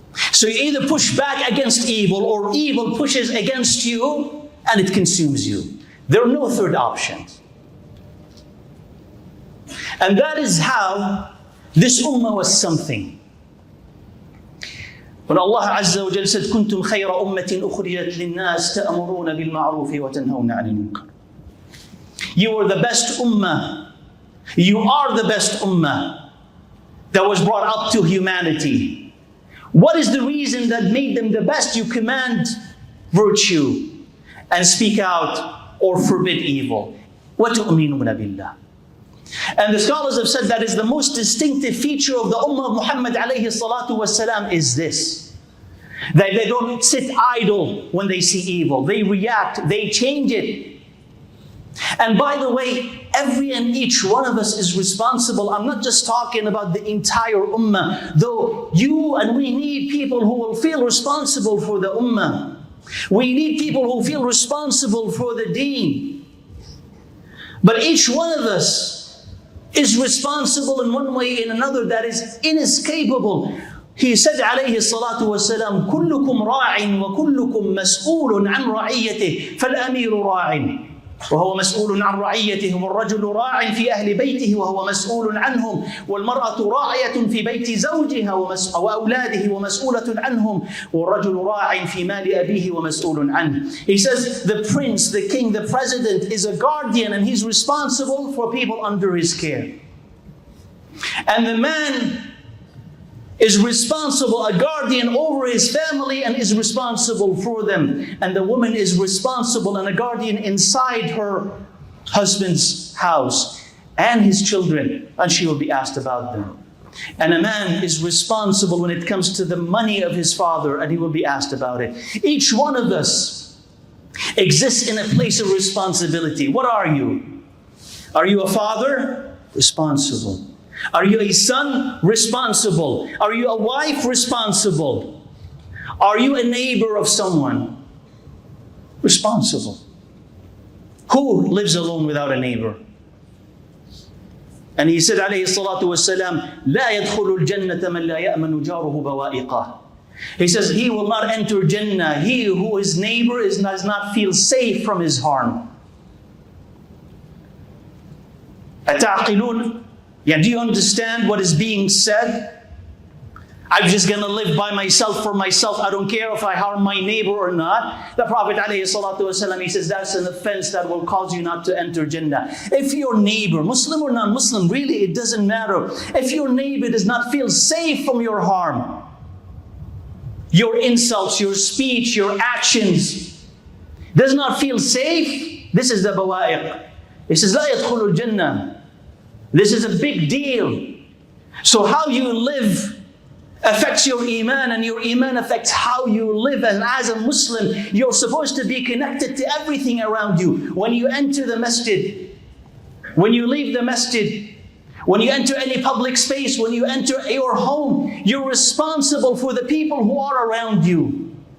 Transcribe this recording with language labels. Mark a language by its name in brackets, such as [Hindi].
[English] So you either push back against evil, or evil pushes against you and it consumes you. There are no third options. And that is how this ummah was something. When Allah Azza wa Jalla said, [Arabic] كُنْتُمْ خَيْرَ أُمَّةٍ أُخْرِجَتْ لِلنَّاسِ تَأْمُرُونَ بِالْمَعْرُوفِ وَتَنْهَوْنَ عَنِ الْمُنكَرِ. [English] You are the best ummah. You are the best ummah that was brought up to humanity. What is the reason that made them the best? You command virtue and speak out or forbid evil. [Arabic] وَتُؤْمِنُونَ بِاللَّهِ. [English] And the scholars have said that is the most distinctive feature of the ummah of Muhammad alayhi salatu wasalam is this. That they don't sit idle when they see evil. They react, they change it. And by the way, every and each one of us is responsible. I'm not just talking about the entire ummah. Though you and we need people who will feel responsible for the ummah. We need people who feel responsible for the deen. But each one of us is responsible in one way or in another that is inescapable. He said alayhi salatu wasalam, [Arabic] كُلُّكُمْ رَاعٍ وَكُلُّكُمْ مَسْئُولٌ عَنْ رَعِيَّتِهِ فَالْأَمِيرُ رَاعٍ وهو مسؤول عن رعيته والرجل راع في أهل بيته وهو مسؤول عنهم والمرأة راعية في بيت زوجها وأولاده ومسؤولة عنهم والرجل راع في مال أبيه ومسؤول عنه. [English] He says the prince, the king, the president is a guardian and he's responsible for people under his care. And the man is responsible, a guardian over his family and is responsible for them. And the woman is responsible and a guardian inside her husband's house and his children, and she will be asked about them. And a man is responsible when it comes to the money of his father and he will be asked about it. Each one of us exists in a place of responsibility. What are you? Are you a father? Responsible. Are you a son? Responsible. Are you a wife? Responsible. Are you a neighbor of someone? Responsible. Who lives alone without a neighbor? And he said, [Arabic] alayhi salatu wasalam, لا يدخل الجنة من لا يأمن جاره بوائقه. [English] He says, he will not enter Jannah, he who his neighbor does not feel safe from his harm. [Arabic] أتعقلون? [English] Yeah, do you understand what is being said? I'm just going to live by myself for myself. I don't care if I harm my neighbor or not. The Prophet ﷺ, he says that's an offense that will cause you not to enter Jannah. If your neighbor, Muslim or non-Muslim, really it doesn't matter. If your neighbor does not feel safe from your harm, your insults, your speech, your actions, does not feel safe, this is the bawa'iq. He says, [Arabic] لا يدخل الجنة. [English] This is a big deal. So how you live affects your iman, and your iman affects how you live. And as a Muslim, you're supposed to be connected to everything around you. When you enter the masjid, when you leave the masjid, when you enter any public space, when you enter your home, you're responsible for the people who are around you.